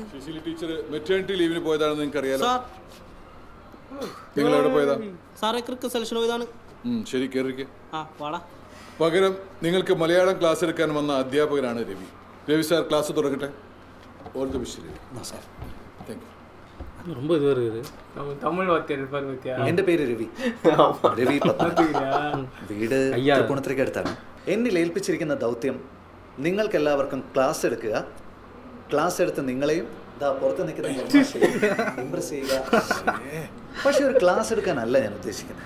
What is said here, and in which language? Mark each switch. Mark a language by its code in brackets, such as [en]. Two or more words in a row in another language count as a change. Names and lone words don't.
[ml] ടീച്ചർ മെറ്റേണിറ്റി ലീവിന് പോയതാണെന്ന് നിങ്ങൾക്ക് അറിയാലോ. നിങ്ങൾ എവിടെ പോയതാ? സാറേ ക്രിക്കറ്റ് സെലക്ഷൻ പോയതാണ്. ശരി, കയറിക്ക്. പകരം നിങ്ങൾക്ക് മലയാളം ക്ലാസ് എടുക്കാൻ വന്ന അധ്യാപകനാണ് രവി. രവി സാർ ക്ലാസ് തുടങ്ങട്ടെ. [en] all the best [ml] രവി. [en] thank you. [ta] ரொம்ப இதுவாக இருக்குது. தமிழ் வாத்தியார் இருப்பார் பத்தியா? [ml] എൻ്റെ പേര് രവി. രവി വീട് തൃപ്പൂണിത്തുറയ്ക്ക് അടുത്താണ്. എന്നിൽ ഏൽപ്പിച്ചിരിക്കുന്ന ദൗത്യം നിങ്ങൾക്കെല്ലാവർക്കും ക്ലാസ് എടുക്കുക. ക്ലാസ് എടുത്ത് നിങ്ങളെയും പുറത്ത് നിൽക്കുന്ന ഇംപ്രസ് ചെയ്യുക. പക്ഷെ ഒരു ക്ലാസ് എടുക്കാനല്ല ഞാൻ ഉദ്ദേശിക്കുന്നത്.